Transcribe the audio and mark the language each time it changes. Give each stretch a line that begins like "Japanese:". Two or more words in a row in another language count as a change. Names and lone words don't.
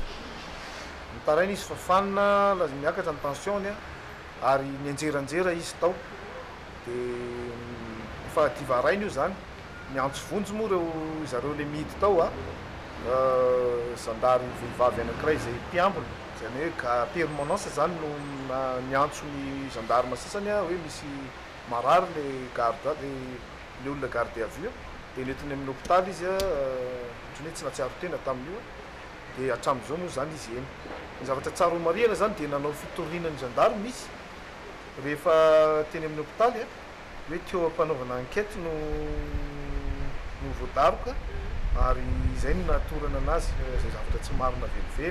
Malagasy: Taraina izy fafanina miakatra ny tensiony ary nianjeranjera izy tao dia efa divaraina io zany miantso vonjy moa zareo le midy tao zandary vehivavy anankiray izay mpiambina zany hoe ka permanence zany no miantso ny gendarme sasany hoe misy marary le garde le olona
French: garde à vue
Malagasy: dia nentiny amin'ny hopitaly izy ohatrany hoe tsy natsiaro tena tamin'io dia hatramin'izao moa zany izy eny. Ny zavatra tsara ho marihana zany dia nanao fitoriana ny gendarme izy rehefa teny amin'ny hopitaly hoe teo ampanaovana enquête no voadaroka ary izay no natorana anazy izay zavatra tsy marina velively.